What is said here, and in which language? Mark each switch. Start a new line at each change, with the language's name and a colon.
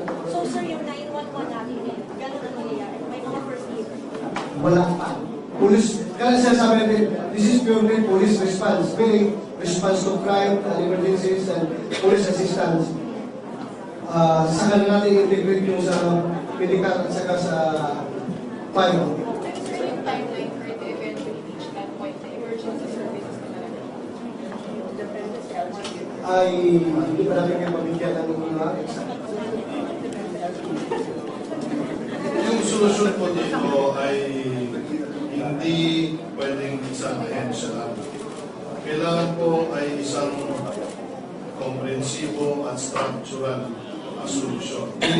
Filipino: So sir, yung 911 natin din, gano'n ang nangyayari? May mga first aid? Wala pa.
English: Police, kaya sinasabi natin, this is purely police response, meaning response to crime and emergencies and police assistance.
Filipino: Saka na natin integrate yung sa medical at saka sa fire.
English: Sir, yung timeline for it to eventually reach that point na emergency services
Filipino: na talaga? Ay hindi pa namin kayo mabigyan ng mga exact. solusyon po dito ay hindi pwedeng isang ahensya lang. Kailangan po ay isang komprehensibo at structural solusyon.